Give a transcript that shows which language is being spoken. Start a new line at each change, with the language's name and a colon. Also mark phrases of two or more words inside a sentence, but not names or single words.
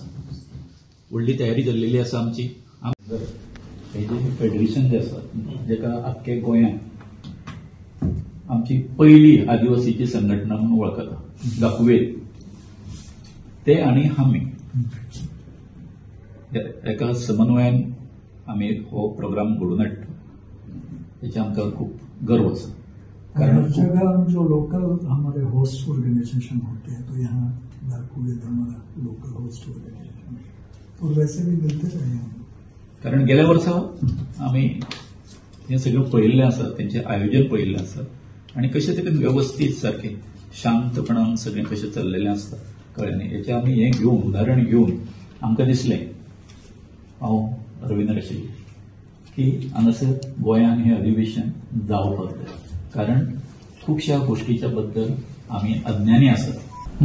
Konkani: व्हडली तयारी जाल्लेली आसा आमची. हे जे फेडरेशन जे आसा जेका आख्खे गोंयांत आमची पहिली आदिवासीची संघटना म्हणून वळखता गाकुवेल ते आणि आमी एका समन्वयान आमी हो प्रोग्राम घडोवन हाडटा. तेचे आमकां खूब गर्व आसा.
Hindi: हर जगह जो लोकल हमारे
English: host organization
Hindi: होते हैं तो यहाँ गाकुवेल हमारा
English: local host organization
Hindi: और वैसे भी मिलते रहे हैं.
Konkani: कारण गेल्या वर्सा आमी हे सगळें पळयल्लें आसा तेंचें आयोजन पळयल्लें आसा आणि कशें तरेन व्यवस्थीत सारकें शांतपणान सगळें कशें चल्लेलें आसता कळ्ळें न्ही. हेचें आमी हें घेवन उदाहरण घेवन आमकां दिसलें हांव रवींद्र अशी की हांगासर गोंयांत हें अधिवेशन जावपाक जाय, कारण खुबश्या गोष्टीच्या बद्दल आमी अज्ञानी आसात.